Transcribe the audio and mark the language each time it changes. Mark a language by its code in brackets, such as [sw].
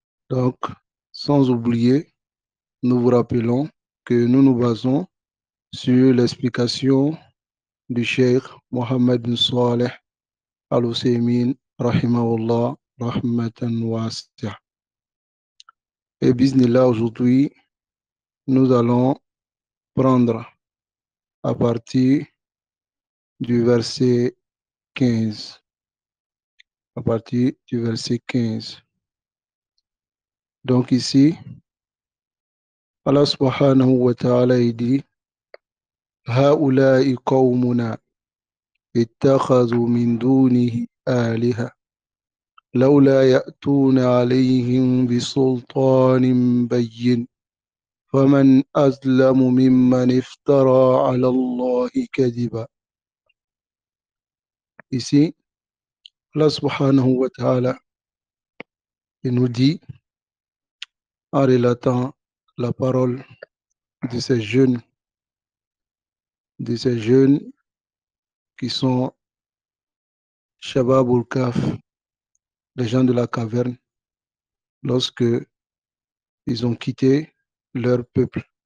[fr] Donc, sans oublier, nous vous rappelons que nous nous basons sur l'explication du Cheikh Mohammed bin Saleh Al-Uthaymin rahimahullah rahmatan wasi'a. Et bi'Iznillah, aujourd'hui, nous allons prendre à partir du verset 15. À partir du verset 15. Donc ici, [ar] Allah subhanahu wa ta'ala [fr] dit [ar] هؤلاء قومنا اتخذوا من دونه آلهة لولا يأتون عليهم بسلطان بين فمن أظلم ممن افترى على الله كذبا. [fr] Ici, Allah subhanahu wa ta'ala nous dit, en relatant la parole de ces jeunes qui sont Shabab ul-Kaf, les gens de la caverne, lorsque ils ont quitté leur peuple.